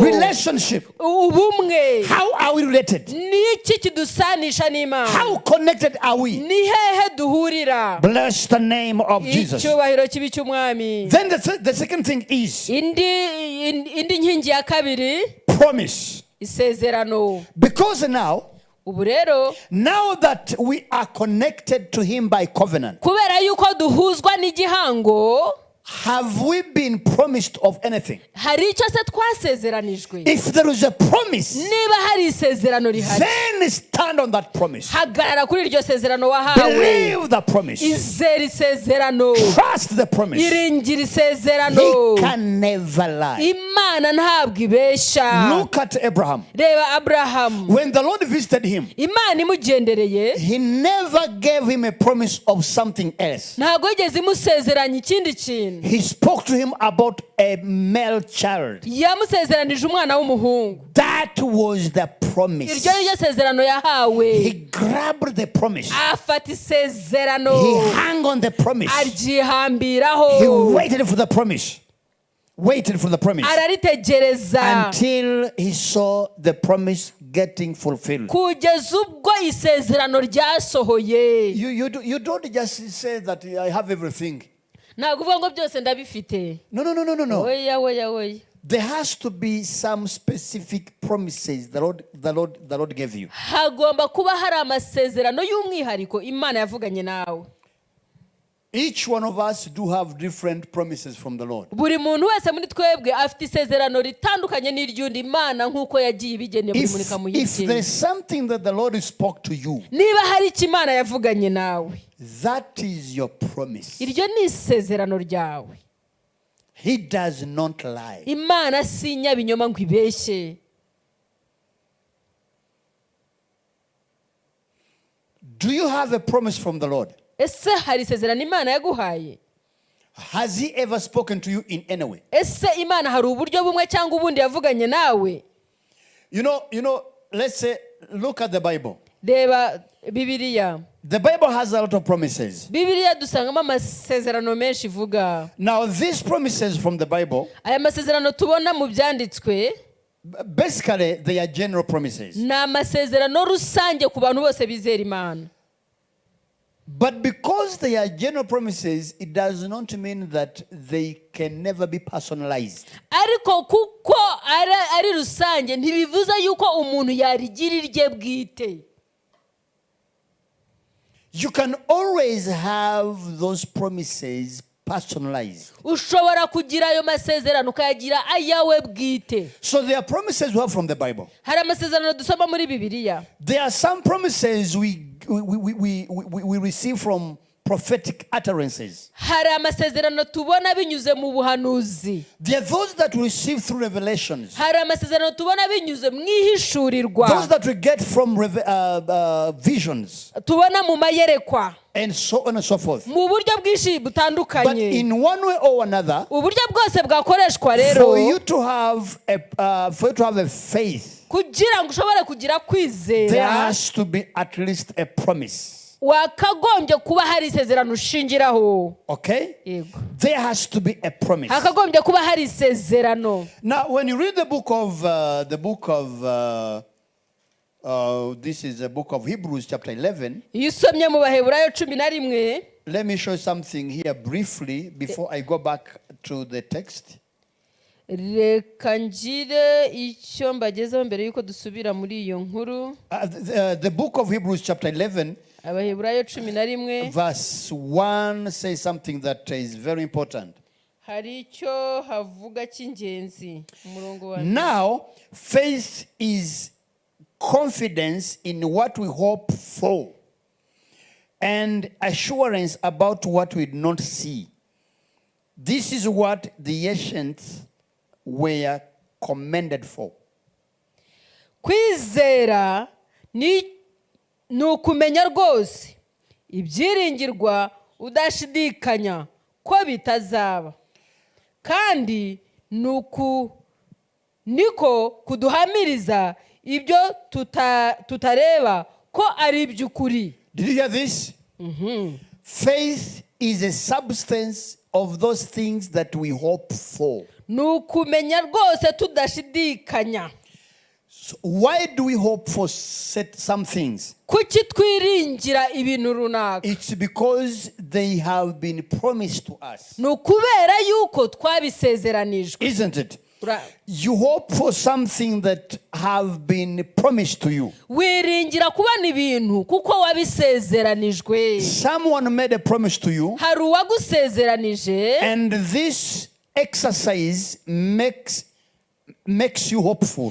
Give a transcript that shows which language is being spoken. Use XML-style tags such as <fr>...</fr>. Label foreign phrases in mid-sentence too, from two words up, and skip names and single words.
<en>Relationship.</en> <rw>ubumwe.</rw> <en>How are we related?</en> <rw>ni iki kidusanisha n'Imana?</rw> <en>How connected are we?</en> <rw>ni hehe duhurira?</rw> <en>Bless the name of Jesus.</en> <rw>icyubahiro kibi cy'Umwami.</rw> <en>Then the second thing is</en> <rw>indi nkingi ya kabiri,</rw> <en>promise.</en> <rw>isezerano.</rw> <en>Because</en> <rw>ubu rero</rw> <en>now that we are connected to him by covenant,</en> <rw>kubera yuko duhuzwa n'igihango,</rw> <en>have we been promised of anything?</en> <rw>hari icyo se twasezeranijwe?</rw> <en>If there is a promise,</en> <rw>niba hari isezerano rihari,</rw> <en>then stand on that promise.</en> <rw>hagarara kuri iryo sezerano wahawe,</rw> <en>Believe the promise.</en> <rw>izera isezerano,</rw> <en>Trust the promise.</en> <rw>iringira isezerano.</rw> <en>He can never lie.</en> <rw>Imana ntabwo ibeshya.</rw> <en>Look at Abraham.</en> <rw>reba Aburahamu,</rw> <en>When the Lord visited him,</en> <rw>Imana imugendereye,</rw> <en>he never gave him a promise of something else.</en> <rw>ntabwo yigeze imusezeranya ikindi kintu.</rw> <en>He spoke to him about a male child.</en> <rw>yamusezeranije umwana w'umuhungu.</rw> <en>That was the promise.</en> <rw>iryo ni ryo sezerano yahawe.</rw> <en>He grabbed the promise.</en> <rw>afata isezerano,</rw> <en>He hung on the promise.</en> <rw>aryihambiraho,</rw> <en>He waited for the promise. Waited for the promise</en> <rw>araritegereza</rw> <en>until he saw the promise getting fulfilled.</en> <rw>kugeza ubwo isezerano ryasohoye.</rw> <en>You don't just say that I have everything.</en> <rw>ntabwo uvuga ngo byose ndabifite.</rw> <en>No.</en> <rw>oya.</rw> <en>there has to be some specific promises the Lord gave you.</en> <rw>hagomba kuba hari amasezerano y'umwihariko Imana yavuganye nawe.</rw> <en>Each one of us do have different promises from the Lord.</en> <rw>buri muntu wese muri twebwe afite isezerano ritandukanye n'iry'undi Imana nk'uko yagiye ibigeneye buri muntu</rw> <en>If</en> <rw>ikamuha</rw> <en>there's something that the Lord spoke to you,</en> <rw>niba hari icyo Imana yavuganye nawe,</rw> <en>that is your promise.</en> <rw>iryo ni isezerano ryawe.</rw> <en>He does not lie.</en> <rw>Imana si inyabinyoma ngo ibeshye.</rw> <en>Do you have a promise from the Lord?</en> <rw>Ese hari isezerano Imana yaguhaye?</rw> <en>Has He ever spoken to you in any way?</en> <rw>Ese Imana hari uburyo bumwe cyangwa ubundi yavuganye nawe?</rw> <en>You know, let's say, look at the Bible.</en> <rw>Reba Bibiliya.</rw> <en>The Bible has a lot of promises.</en> <rw>Bibiliya dusangamo amasezerano menshi ivuga.</rw> <en>Now, these promises from the Bible,</en> <rw>Aya masezerano tubona mu byanditswe</rw> <en>basically, they are general promises.</en> <rw>ni amasezerano rusange ku bantu bose bizera Imana.</rw> <en>But because they are general promises, it does not mean that they can never be personalized.</en> <rw>Ariko kuko ari rusange ntibivuze yuko umuntu yarigira irye bwite.</rw> <en>You can always have those promises personalized.</en> <rw>Ushobora kugira ayo masezerano ukayagira ayawe bwite.</rw> <en>So there are promises we have from the Bible.</en> <rw>Hari amasezerano dusoma muri Bibiliya.</rw> <en>There are some promises we receive from prophetic utterances.</en> <rw>Hari amasezerano tubona binyuze mu buhanuzi.</rw> <en>There are those that we receive through revelations.</en> <rw>Hari amasezerano tubona binyuze mu ihishurirwa.</rw> <en>Those that we get from visions.</en> <rw>Tubona mu mayerekwa.</rw> <en>And so on and so forth.</en> <rw>Mu buryo bwinshi</rw> <en>But</en> <rw>butandukanye.</rw> <en>in one way or another,</en> <rw>Uburyo bwose bwakoreshwa rero</rw> <en>for you to have a faith,</en> <rw>kugira ngo ushobore kugira</rw> <en>there</en> <rw>kwizera,</rw> <en>has to be at least a promise.</en> <rw>wakagombye kuba hari isezerano ushingiraho.</rw> <en>Okay?</en> <rw>Yego.</rw> <en>There has to be a promise.</en> <rw>Hakagombye kuba hari isezerano.</rw> <en>Now, when you read the book of this is the book of Hebrews chapter 11.</en> <rw>Iyo usomye mu Baheburayo 11,</rw> <en>Let me show you something here briefly before I go back to the text.</en> <rw>reka ngire icyo mbagezeho mbere yuko dusubira muri iyo nkuru.</rw> <en>The book of Hebrews chapter 11</en> <rw>Abaheburayo 11</rw> <en>verse 1 says something that is very important.</en> <rw>hari icyo havuga cy'ingenzi. Umurongo wa</rw> <en>Now, faith is confidence in what we hope for and assurance about what we do not see. This is what the ancients were commended for.</en> <rw>kwizera ni ukumenya rwose ibyiringirwa udashidikanya ko bitazaba, kandi niko kuduhamiriza ibyo tutareba ko ari iby'ukuri.</rw> <en>Did you hear this? Faith is a substance of those things that we hope for.</en> <rw>Ni ukumenya rwose tudashidikanya.</rw> <en>So why do we hope for some things?</en> <rw>Kuki twiringira ibintu runaka?</rw> <en>It's because they have been promised to us.</en> <rw>Ni ukubera yuko twabisezeranijwe.</rw> <en>Isn't it? You hope for something that have been promised to you.</en> <rw>Wiringira kubona ibintu kuko wabisezeranijwe.</rw> <en>Someone made a promise to you.</en> <rw>Hari uwagusezeranije.</rw> <en>And this exercise makes you hopeful.</en>